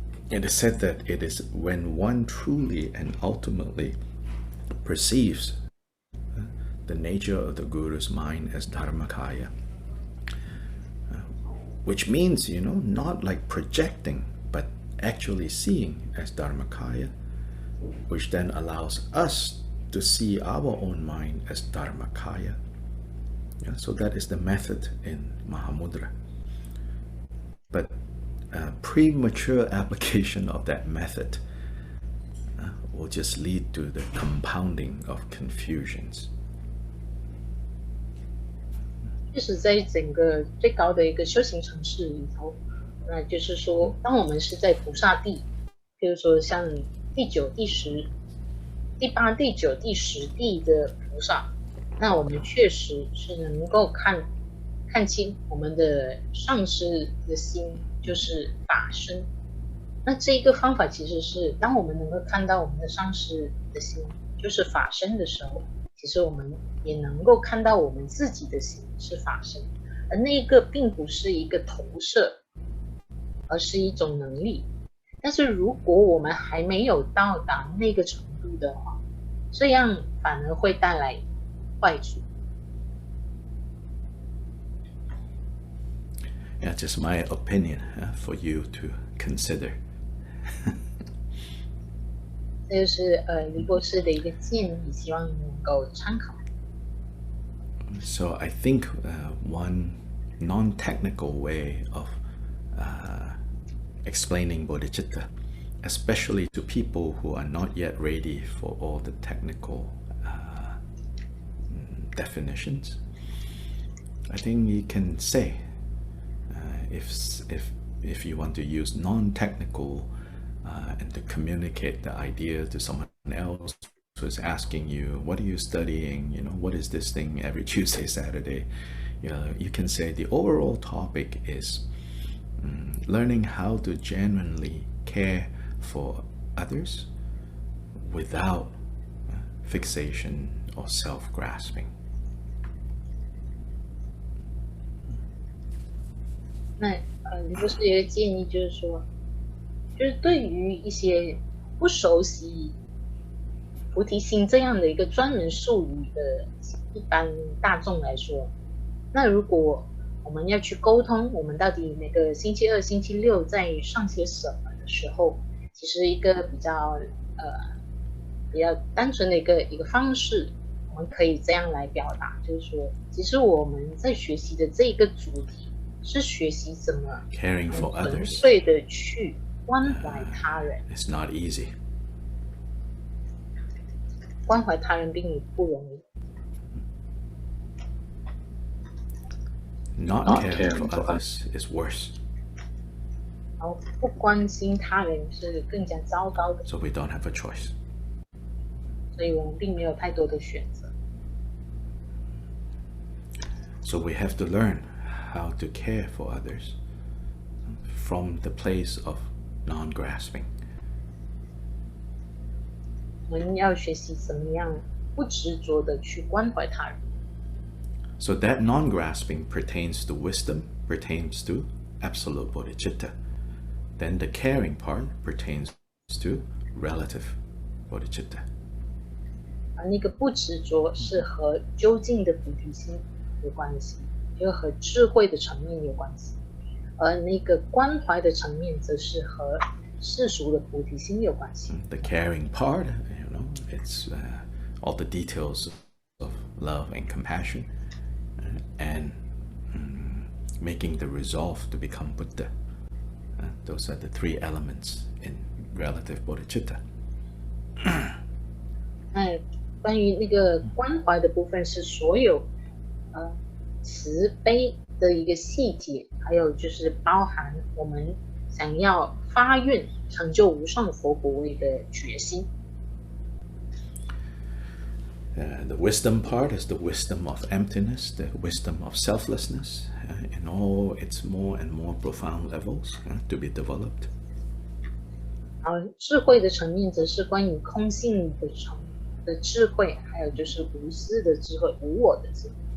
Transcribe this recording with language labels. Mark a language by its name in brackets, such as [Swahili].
[English] It is said that it is when one truly and ultimately perceives the nature of the Guru's mind as Dharmakaya, which means, not like projecting, but actually seeing as Dharmakaya, which then allows us to see our own mind as Dharmakaya. Yeah, so that is the method in Mahamudra. But premature application of that method will just lead to the compounding of confusions. [Chinese] 确实在整个最高的一个修行层次里头，那就是说，当我们是在菩萨地，比如说像第9、第10、第8、第9、第10地的菩萨，那我们确实是能够看清我们的上师的心就是法身。那这一个方法其实是，当我们能够看到我们的上师的心就是法身的时候，其实我们也能够看到我们自己的心是法身，而那个并不是一个投射，而是一种能力。但是如果我们还没有到达那个程度的话，这样反而会带来坏处。 [English] Yeah, just my opinion for you to consider. [Chinese] 这就是李博士的一个建议，希望能够参考。 [English] So I think one non-technical way of explaining bodhicitta, especially to people who are not yet ready for all the technical definitions, I think you can say, if you want to use non-technical and to communicate the idea to someone else who is asking you, what are you studying? What is this thing every Tuesday, Saturday? You can say the overall topic is learning how to genuinely care for others without fixation or self-grasping. [Chinese] 那李博士有一个建议，就是说，就是对于一些不熟悉菩提心这样的一个专门术语的一般大众来说，那如果我们要去沟通，我们到底每个星期2、星期6在上些什么的时候，其实一个比较单纯的一个方式，我们可以这样来表达，就是说，其实我们在学习的这个主题是学习怎么纯粹的去关怀他人。 [English] It's not easy. [Chinese] 关怀他人并不容易。 [English] Not caring for others is worse. [Chinese] 然后不关心他人是更加糟糕的。 [English] So we don't have a choice. [Chinese] 所以我们并没有太多的选择。 [English] So we have to learn how to care for others from the place of non-grasping. [Chinese] 我们要学习怎么样不执着的去关怀他人。 [English] So that non-grasping pertains to wisdom, pertains to absolute bodhicitta. Then the caring part pertains to relative bodhicitta. [Chinese] 而那个不执着是和究竟的菩提心有关系，就和智慧的层面有关系，而那个关怀的层面则是和世俗的菩提心有关系。 [English] The caring part, it's all the details of love and compassion, and making the resolve to become Buddha. Those are the three elements in relative bodhicitta. [Chinese] 那关于那个关怀的部分是所有慈悲的一个细节，还有就是包含我们想要发愿成就无上佛果位的决心。 [English] The wisdom part is the wisdom of emptiness, the wisdom of selflessness, in all its more and more profound levels to be developed. [Chinese] 而智慧的层面则是关于空性的智慧，还有就是无私的智慧，无我的智慧。